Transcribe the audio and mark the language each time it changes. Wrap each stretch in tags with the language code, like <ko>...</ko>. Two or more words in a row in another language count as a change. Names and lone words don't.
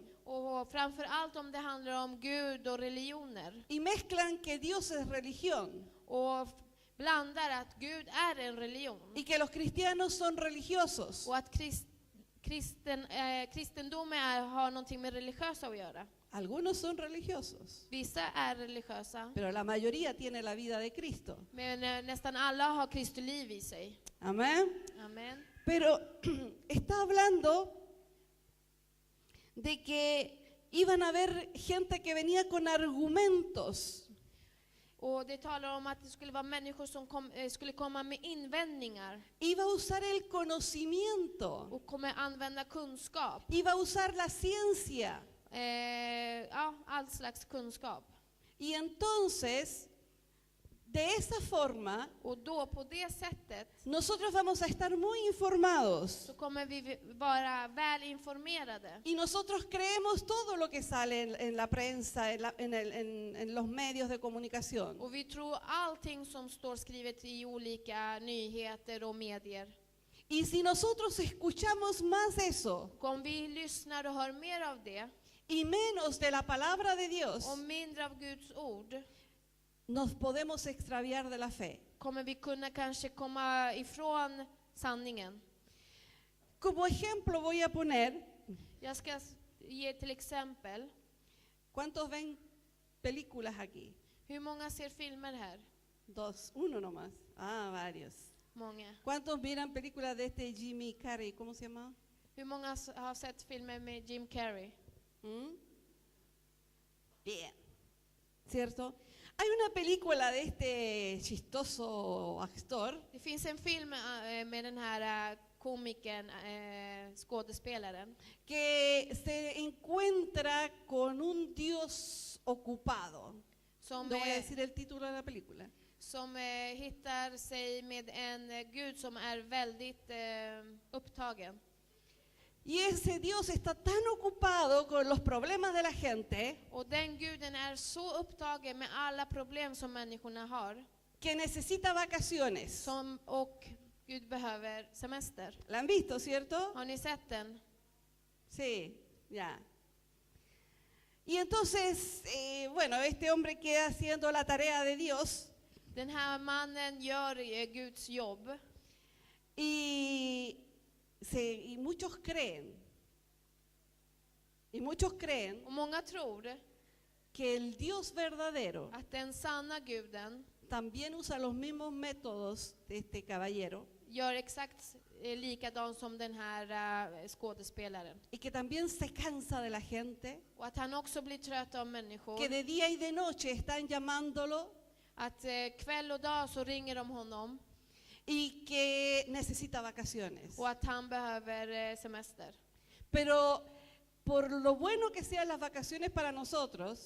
<sv>Och framför allt om det handlar om Gud och religioner.</sv> <es>Y mezclan que Dios es religión</es> <sv>Och blandar att Gud är en religion.</sv> <es>y que los cristianos son religiosos.</es> <sv>Och att kristendomen har någonting med religiösa att göra.</sv> <es>Algunos son religiosos,</es> <sv>Vissa är religiösa,</sv> <es>pero la mayoría tiene la vida de Cristo.</es> <sv>men nästan alla har Kristi liv i sig.</sv> <es>Amén.</es> <sv>Amen.</sv> <es>Pero está hablando de que iban a haber gente que venía con argumentos.</es> <sv>Och det talar om att det skulle vara människor som skulle komma med invändningar</sv> <es>Iba a usar el conocimiento.</es> <sv>och kommer använda kunskap.</sv> <es>Iba a usar la ciencia.</es> <sv>Ja, all slags kunskap.</sv> <es>Y entonces, de esa forma,</es> <sv>Och då på det sättet</sv> <es>nosotros vamos a estar muy informados.</es> <sv>så kommer vi vara väl informerade.</sv> <es>Y nosotros creemos todo lo que sale en la prensa, en los medios de comunicación.</es> <sv>Och vi tror allting som står skrivet i olika nyheter och medier.</sv> <es>Y si nosotros escuchamos más eso</es> <sv>Och om vi lyssnar och hör mer av det</sv> <es>y menos de la palabra de Dios,</es> <sv>och mindre av Guds ord,</sv> <es>nos podemos extraviar de la fe.</es> <sv>kommer vi kunna kanske komma ifrån sanningen.</sv> <es>Como ejemplo voy a poner,</es> <sv>Jag ska ge till exempel.</sv> <es>¿cuántos ven películas aquí?</es> <sv>Hur många ser filmer här?</sv> <es>Dos, uno nomás. Ah, varios.</es> <sv>Många.</sv> <es>¿Cuántos miran películas de este Jimmy Carrey? ¿Cómo se llama?</es> <sv>Hur många har sett filmer med Jim Carrey?</sv> <es>¿Mm? Bien. ¿Cierto? Hay una película de este chistoso actor</es> <sv>Det finns en film med den här komikern, skådespelaren,</sv> <es>que se encuentra con un Dios ocupado.</es> <sv>som,</sv> <es>No voy a decir el título de la película.</es> <sv>som hittar sig med en Gud som är väldigt upptagen.</sv> <es>Y ese Dios está tan ocupado con los problemas de la gente</es> <sv>Och den guden är så upptagen med alla problem som människorna har,</sv> <es>que necesita vacaciones.</es> <sv>och Gud behöver semester.</sv> <es>¿La han visto, cierto?</es> <sv>Har ni sett den?</sv> <es>Sí, ya. Y entonces, bueno, este hombre queda haciendo la tarea de Dios</es> <sv>Den här mannen gör Guds jobb.</sv> <es>y muchos creen,</es> <sv>Och många tror</sv> <es>que el Dios verdadero</es> <sv>att den sanna guden</sv> <es>también usa los mismos métodos de este caballero</es> <sv>gör exakt likadant som den här skådespelaren.</sv> <es>y que también se cansa de la gente,</es> <sv>Och att han också blir trött av människor.</sv> <es>que de día y de noche están llamándolo</es> <sv>Att kväll och dag så ringer de honom.</sv> <es>y que necesita vacaciones.</es> <sv>Och att han behöver semester.</sv> <es>Pero por lo bueno que sean las vacaciones para nosotros,</es>